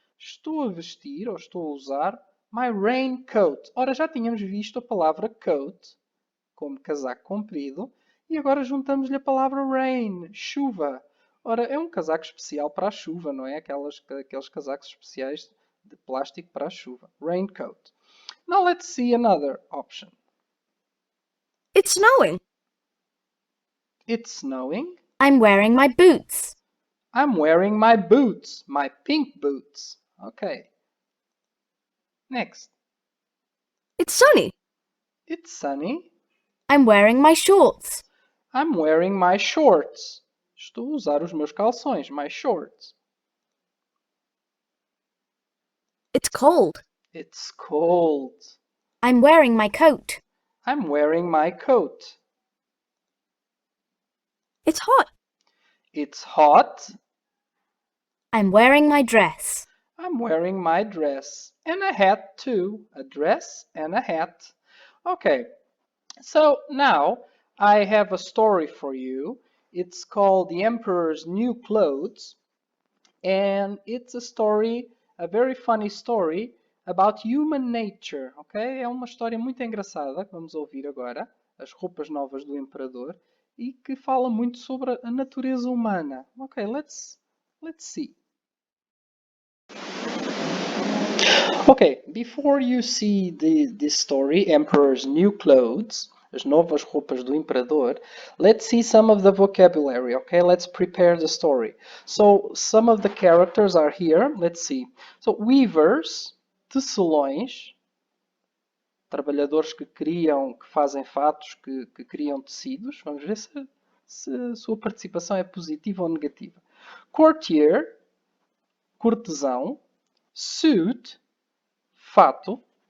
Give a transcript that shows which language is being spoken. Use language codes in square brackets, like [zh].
[pt] Estou a vestir ou estou a usar [en] my raincoat. [pt] Ora, já tínhamos visto a palavra coat como casaco comprido e agora juntamos-lhe a palavra rain, chuva. Ora, é um casaco especial para a chuva, não é? Aqueles casacos especiais de plástico para a chuva. Raincoat. [en] Now let's see another option. It's snowing. It's snowing. I'm wearing my boots. I'm wearing my boots, my pink boots. Okay. Next. It's sunny. It's sunny. I'm wearing my shorts. I'm wearing my shorts. [pt] Estou a usar os meus calções, [en] my shorts. It's cold. It's cold. I'm wearing my coat. I'm wearing my coat. It's hot. It's hot. I'm wearing my dress. I'm wearing my dress. And a hat too. A dress and a hat. Okay. So now I have a story for you. It's called The Emperor's New Clothes. And it's a story, a very funny story about human nature, ok? [pt] É uma história muito engraçada que vamos ouvir agora, As Roupas Novas do Imperador, e que fala muito sobre a natureza humana. [en] Ok, let's see. Okay, before you see this story, Emperor's New Clothes, As Novas Roupas do Imperador, let's see some of the vocabulary, okay? Let's prepare the story. So, some of the characters are here. Let's see. [pt] So, weavers, tecelões, trabalhadores que fazem fatos, que criam tecidos. Vamos ver se a sua participação é positiva ou negativa. [en] Courtier, cortesão. Suit, fato.